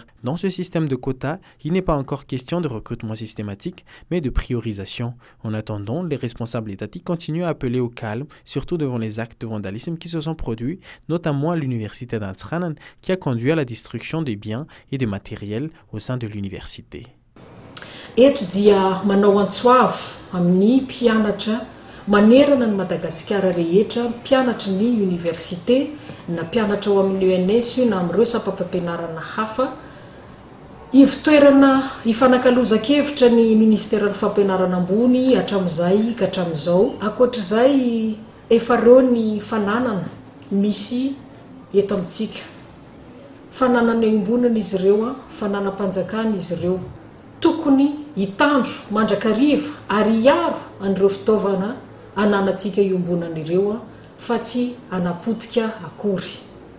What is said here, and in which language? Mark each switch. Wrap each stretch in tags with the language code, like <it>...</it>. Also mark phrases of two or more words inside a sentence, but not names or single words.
<fr>Dans ce système de quotas, il n'est pas encore question de recrutement systématique, mais de priorisation. En attendant, les responsables étatiques continuent à appeler au calme, surtout devant les actes de vandalisme qui se sont produits, notamment à l'université d'Antsranan, qui a conduit à la destruction des biens et des matériels au sein de l'université.</fr> <mg>Manerana ny Madagasikara rehetra mpianatra ny université na mpianatra ao amin'ny ENS na amin'ireo sampam-pampianarana hafa ivitoerana ifanakalozan-kevitra ny ministera ny fampianarana ambony hatramin'izay ka hatramin'izao ankoatr'izay efa reo ny fananana misy eto amintsika fananana iombonana izy ireo fananam-panjakana izy ireo tokony hitandro mandrakariva ary hiaro an'ireo fitaovana ananantsika iombonana ireo fa tsy anapotika akory.</mg>